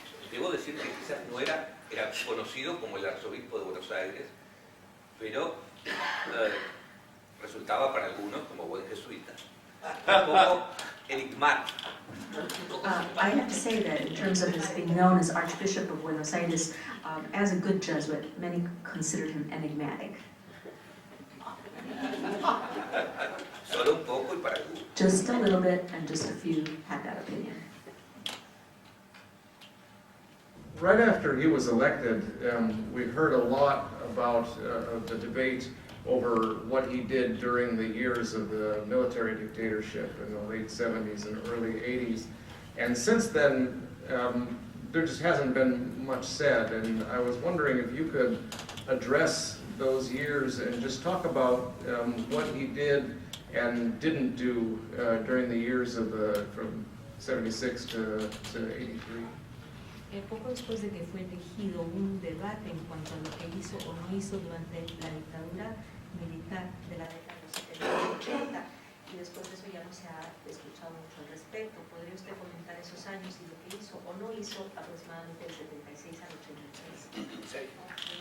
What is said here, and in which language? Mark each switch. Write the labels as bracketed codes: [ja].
[es] Debo decir que quizás no era conocido como el arzobispo de Buenos Aires, pero resultaba para algunos, como buen jesuita, un poco enigmático. [en] I have to say that in terms of his being known as Archbishop of Buenos Aires, as a good Jesuit, many considered him enigmatic. [es] Solo un poco y para algunos. [en] Just a little bit, and just a few had that opinion. Right after he was elected, we heard a lot about the debate over what he did during the years of the military dictatorship in the late 70s and early 80s. And since then, there just hasn't been much said. And I was wondering if you could address those years and just talk about what he did and didn't do during the years of from 76 to 83. [es] Poco después de que fue elegido, un debate en cuanto a lo que hizo o no hizo durante la dictadura militar de la década de los 70 y 80, y después de eso ya no se ha escuchado mucho al respecto. ¿Podría usted comentar esos años y lo que hizo o no hizo aproximadamente del 76 al 83?